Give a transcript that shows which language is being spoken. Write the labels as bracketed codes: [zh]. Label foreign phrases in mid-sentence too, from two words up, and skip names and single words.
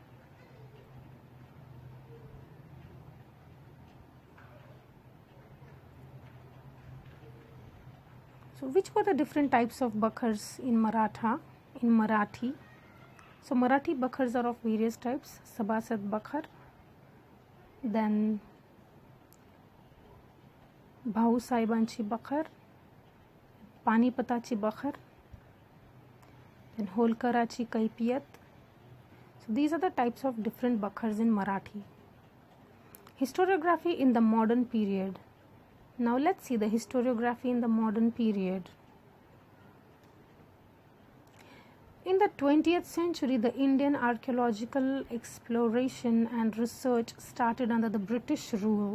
[en] So which were the different types of Bakhars in Marathi? So Marathi Bakhars are of various types: Sabasad Bakhar, then Bhau Saibanchi Bakhar, Panipatachi Bakhar, then Holkarachi Kaipiyat. So these are the types of different Bakhars in Marathi. Historiography in the modern period. Now let's see the historiography in the modern period. In the 20th century, the Indian archaeological exploration and research started under the British rule.